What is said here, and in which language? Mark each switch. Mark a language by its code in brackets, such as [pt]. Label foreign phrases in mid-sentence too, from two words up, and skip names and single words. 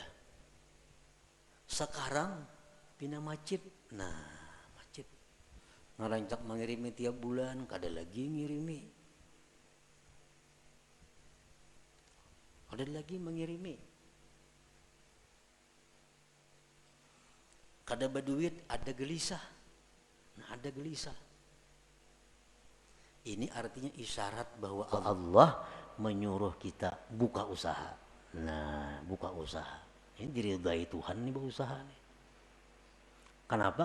[bjn] Sekarang pindah masjid, masjid ngerancak mengirimi tiap bulan, kada lagi ngirimi, kada lagi mengirimi, kada berduit, ada gelisah, ada gelisah. [id] Ini artinya isyarat bahwa Allah menyuruh kita buka usaha. Buka usaha. Ini diridai Tuhan nih berusaha nih. Kenapa?